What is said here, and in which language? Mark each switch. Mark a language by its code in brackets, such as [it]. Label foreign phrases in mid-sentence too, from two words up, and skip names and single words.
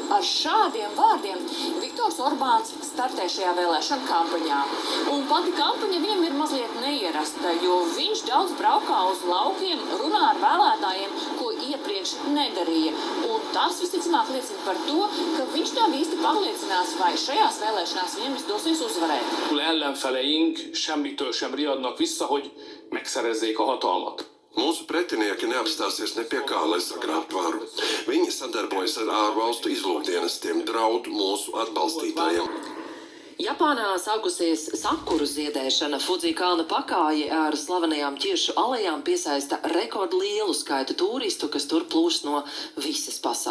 [lv] Ar šādiem vārdiem Viktors Orbāns startē šajā vēlēšana kampaņā. Un pati kampaņa viņam ir mazliet neierasta, jo viņš daudz braukā uz laukiem, runā ar vēlētājiem, ko iepriekš nedarīja. Un tas visticamāk liecina par to, ka viņš nav īsti pārliecinās, vai šajās vēlēšanās viņam izdosies uzvarēt. [hu] Ellenfeleink semmitől sem riadnak vissza, hogy megszerezzék a hatalmat. [lv] Mūsu pretinieki neapstāsies ne pie kā, lai sagrābtu varu. Viņi sadarbojas ar ārvalstu izlūkdienestiem, draud mūsu atbalstītājiem. Japānā sākusies sakuru ziedēšana. Fudzi kalna pakāji ar slavenajām ķiršu alejām piesaista rekordlielu skaitu turistu, kas tur plūst no visas pasaules.